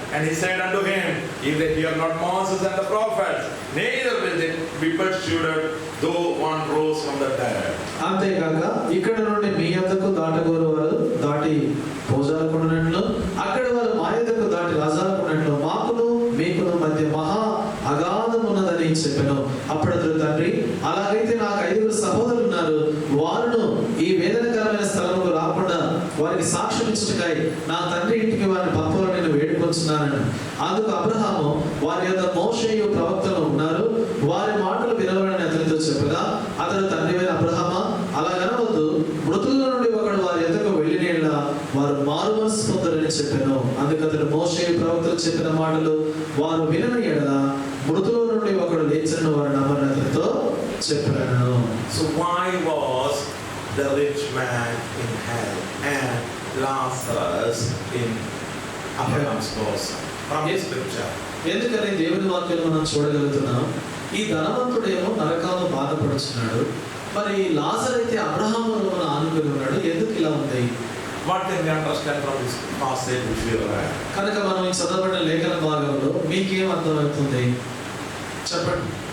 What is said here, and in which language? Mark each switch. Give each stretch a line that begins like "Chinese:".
English: And he said unto him, if they hear not Moses and the prophets, neither will they be persuaded, though one rose from the dead.
Telugu: అంతేకాక ఇక్కడ నుండి మీ యొద్దకు దాటగోరు వారు దాటి పోజాలకున్నట్లు, అక్కడ వారు మా యొద్దకు దాటి రాజాలకున్నట్లు మాకును మీకును మధ్య మహా అగాధం ఉన్నదని చెప్పాను. అప్పుడు అతడు, తండ్రి, అలాగైతే నాకు 5 సహోదరులు ఉన్నారు. వారును ఈ వేదనకరమైన స్థలముకు రాకుండా వారికి సాక్ష్యం ఇచ్చుటకై నా తండ్రి ఇంటికి వారిని పంపాలని నేను వేడుకొంచున్నాను. అందుకు అబ్రహాము, వారి యొద్ద మోషేయు ప్రవక్తలు ఉన్నారు, వారి మాటలు వినవలని అతనితో చెప్పగా, అతడు, తండ్రి అయిన అబ్రహామా, అలాగనవద్దు, మృతుల నుండి ఒకడు వారి యొద్దకు వెళ్ళిన వారు మారు మనసు పొందరని చెప్పాను. అందుకు అతడు మోషేయు ప్రవక్తలు చెప్పిన మాటలు వారు వినని ఎడల మృతుల నుండి ఒకడు లేచిన వారు నమ్మని అతనితో చెప్పాను.
English: So why was the rich man in hell and Lazarus in Abraham's bosom? From his scripture.
Telugu: ఎందుకని దేవుని వాక్యం మనం చూడగలుగుతున్నాం. ఈ ధనవంతుడేమో నరకాల్లో బాధపడుచున్నాడు. మరి లాజరు అయితే అబ్రహామును ఆనుకుని ఉన్నాడు. ఎందుకు ఇలా ఉంది?
English: What can we understand from this passage which we read?
Telugu: కనుక మనం ఈ చదవబడిన లేఖన భాగంలో మీకేం అర్థమవుతుంది చెప్పండి.